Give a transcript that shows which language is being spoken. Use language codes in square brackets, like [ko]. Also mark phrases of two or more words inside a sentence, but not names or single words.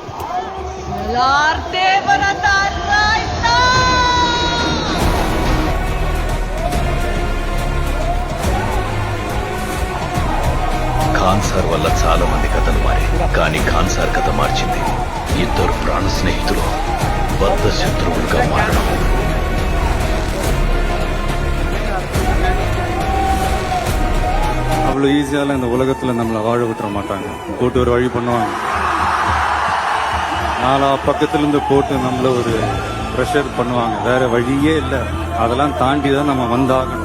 [te] ఖాన్ సార్ వల్ల చాలా మంది కథలు మారి, కానీ ఖాన్ సార్ కథ మార్చింది ఇద్దరు ప్రాణ స్నేహితులు బద్ధ శత్రువులుగా మారడం. [ta] அவ்வளோ ஈஸியால இந்த உலகத்தில் நம்மளை வாழ விட்டுற மாட்டாங்க. போட்டு ஒரு வழி பண்ணுவாங்க. நாலா பக்கத்துலேருந்து போட்டு நம்மள ஒரு ப்ரெஷர் பண்ணுவாங்க. வேற வழியே இல்லை. அதெல்லாம் தாண்டி தான் நம்ம வந்தாகணும்.